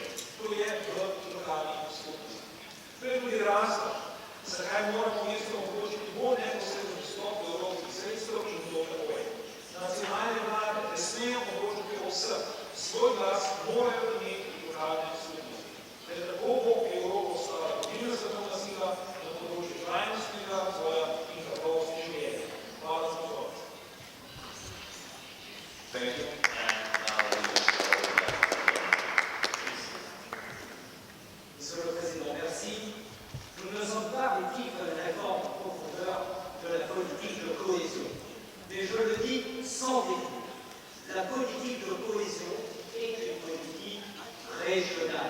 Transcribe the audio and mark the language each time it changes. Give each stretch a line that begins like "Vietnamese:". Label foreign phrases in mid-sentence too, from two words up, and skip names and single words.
Slovenian: To je v lokalnih skupnosti. To je tudi razlog, zakaj moramo mesto omogočiti bolj neposredno dostop do evropskih sredstev in do takoj. Nacionalne vlade ne smejo omogočiti vseh, svoj glas morajo imeti lokalne skupnosti. Le tako bo Evropa ostala vodilna svetovna sila na področju trajnostnega razvoja in kakovosti življenja. Hvala za pozornost.
English: Thank you.
French: Monsieur le Président, merci. Nous ne sommes pas victimes de la réforme en profondeur de la politique de cohésion. Mais je le dis sans détour. La politique de cohésion est une politique régionale.